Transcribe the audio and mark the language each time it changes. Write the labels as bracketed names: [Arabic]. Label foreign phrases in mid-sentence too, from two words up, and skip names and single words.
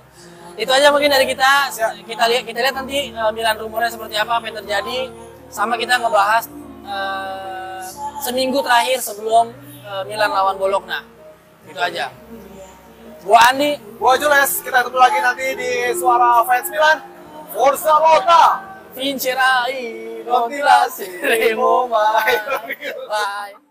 [Indonesian] Itu aja mungkin dari kita. Kita lihat nanti Milan rumornya seperti apa yang terjadi. Sama kita ngebahas seminggu terakhir sebelum Milan lawan Bologna. Itu aja. Gua Andi, gua Jules. Kita ketemu lagi nanti di Suara Fans Milan. [Italian] Forza Lota. Vincerai, non ti lasceremo mai. Bye.